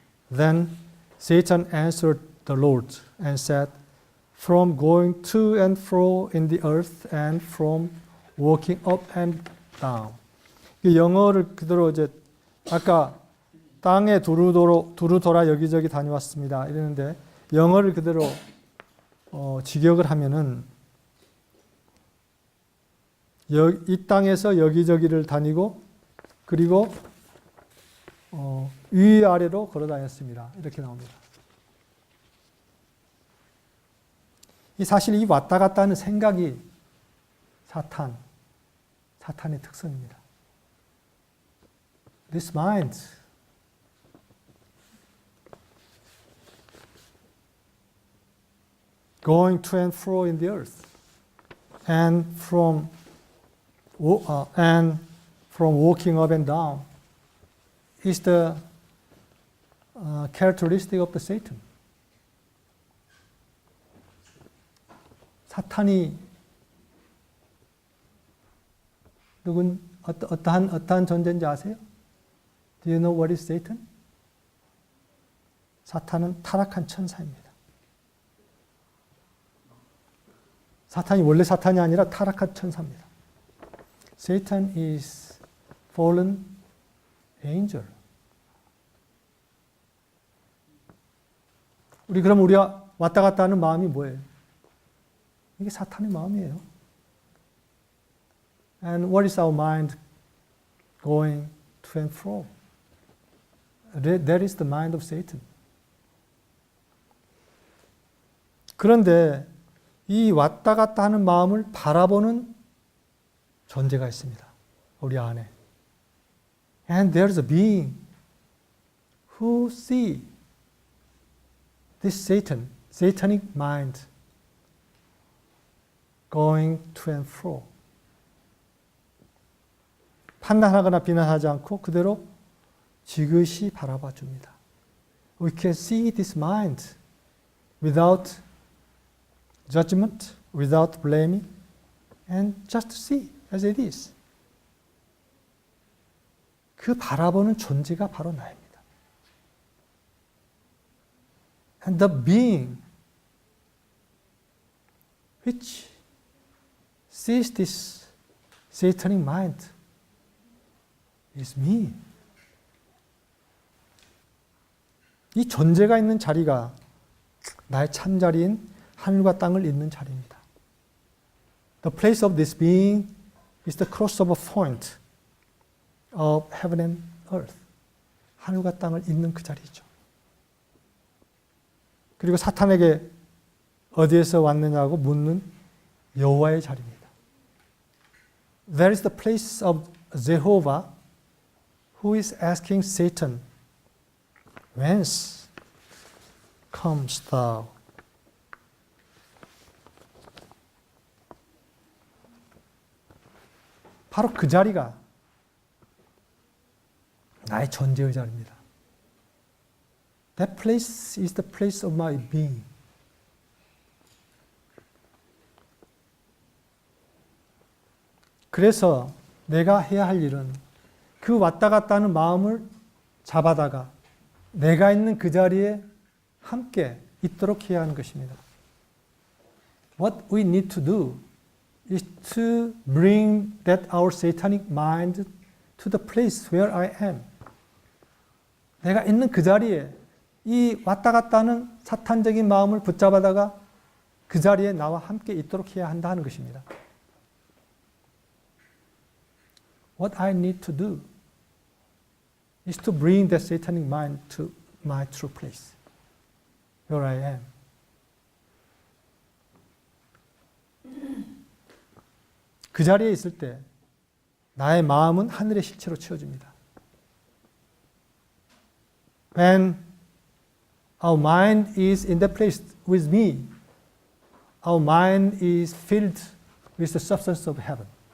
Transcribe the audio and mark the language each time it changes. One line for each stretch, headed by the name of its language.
English: Then Satan answered the Lord and said, From going to and fro in the earth and from walking up and down.
Korean: 영어를 그대로 이제 아까 땅에 두루 돌아 여기저기 다녀왔습니다. 이랬는데 영어를 그대로 직역을 하면은 이 땅에서 여기저기를 다니고 그리고 위아래로 걸어 다녔습니다. 이렇게 나옵니다. 사실 이 왔다 갔다 하는 생각이 사탄의 특성입니다.
English: This mind going to and fro in the earth and from walking up and down is the characteristic of the Satan.
Korean: 사탄이 어떠한 존재인지 아세요?
English: Do you know what is Satan?
Korean: 사탄은 타락한 천사입니다. 사탄이 원래 사탄이 아니라 타락한 천사입니다.
English: Satan is fallen angel.
Korean: 그럼 우리가 왔다 갔다 하는 마음이 뭐예요? 이게 사탄의 마음이에요.
English: And what is our mind going to and fro? That is the mind of Satan.
Korean: 그런데 이 왔다 갔다 하는 마음을 바라보는 존재가 있습니다. 우리 안에.
English: And there is a being who see this satanic mind going to and fro.
Korean: 판단하거나 비난하지 않고 그대로 지그시 바라봐 줍니다.
English: we can see this mind without judgment, without blaming, and just see as it is.
Korean: 그 바라보는 존재가 바로 나입니다.
English: And the being which sees this satanic mind is me.
Korean: 이 존재가 있는 자리가 나의 참자리인 하늘과 땅을 잇는 자리입니다.
English: The place of this being is the crossover point of heaven and earth.
Korean: 하늘과 땅을 잇는 그 자리죠. 그리고 사탄에게 어디에서 왔느냐고 묻는 여호와의 자리입니다.
English: There is the place of Jehovah who is asking Satan, Whence comes thou?
Korean: 바로 그 자리가 나의 존재의 자리입니다.
English: That place is the place of my being.
Korean: 그래서 내가 해야 할 일은 그 왔다 갔다 하는 마음을 잡아다가 내가 있는 그 자리에 함께 있도록 해야 하는 것입니다.
English: What we need to do is to bring that our satanic mind to the place where I am.
Korean: 내가 있는 그 자리에 이 왔다 갔다 하는 사탄적인 마음을 붙잡아다가 그 자리에 나와 함께 있도록 해야 한다 하는 것입니다.
English: What I need to do is to bring that satanic mind to my true place, where I am.
Korean: 그 자리에 있을 때 나의 마음은 하늘의 실체로 채워집니다.
English: When our mind is in that place with me, our mind is filled with the substance of heaven.